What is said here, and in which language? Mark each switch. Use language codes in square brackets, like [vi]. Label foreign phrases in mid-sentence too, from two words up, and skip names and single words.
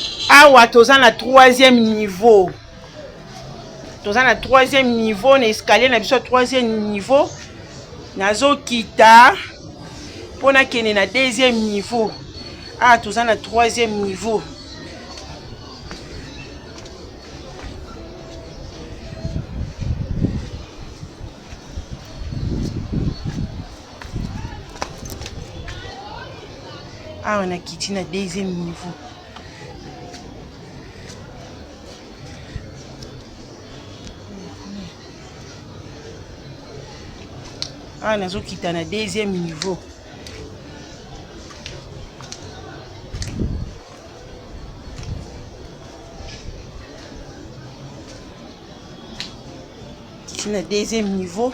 [ln] Awa toza na [fr] troisième niveau. [ln] Toza na [fr] troisième niveau [ln] na escalier na biso [fr] troisième niveau. [ln] Nazo kita pona kene na [fr] deuxième niveau. [ln] Ah toza na [fr] troisième niveau. Ah on a quitté na deuxième niveau. [ln] Ah nazo kita na [fr] deuxième niveau. [ln] Kiti na [fr] deuxième niveau.